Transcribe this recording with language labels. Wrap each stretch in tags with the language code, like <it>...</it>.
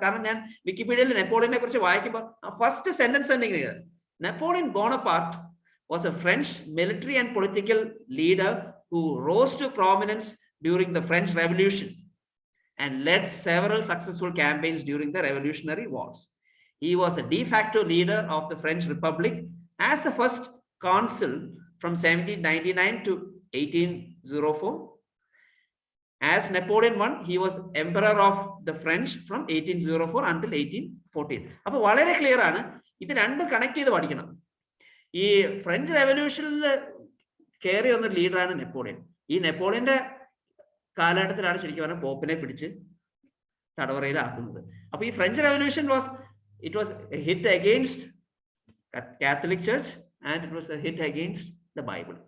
<ml>കാരണം ഞാൻ വിക്കിപീഡിയയിൽ നെപ്പോളിയനെ കുറിച്ച് വായിക്കുമ്പോൾ ഫസ്റ്റ് സെന്റൻസ് ഉണ്ടെങ്കിൽ,</ml> <en>Napoleon Bonaparte was a French military and political leader who rose to prominence during the French Revolution and led several successful campaigns during the Revolutionary Wars. He was a de facto leader of the French Republic as a first consul from 1799 to 1804. As Napoleon I, he was emperor of the French from 1804 until 1814.</en> <ml>അപ്പോൾ വളരെ clear ആണ്, ഇത് രണ്ടും connect ചെയ്ത് പഠിക്കണം. ഈ French റെവല്യൂഷനിൽ കയറി വന്ന ലീഡറാണ് നെപ്പോളിയൻ. ഈ നെപ്പോളിയന്റെ കാലഘട്ടത്തിലാണ് ശരിക്കും പറഞ്ഞാൽ പോപ്പിനെ പിടിച്ച് തടവറയിലാക്കുന്നത്. അപ്പൊ ഈ</ml> <en>French revolution it was a hit against Catholic church and it was a hit against the Bible.</en>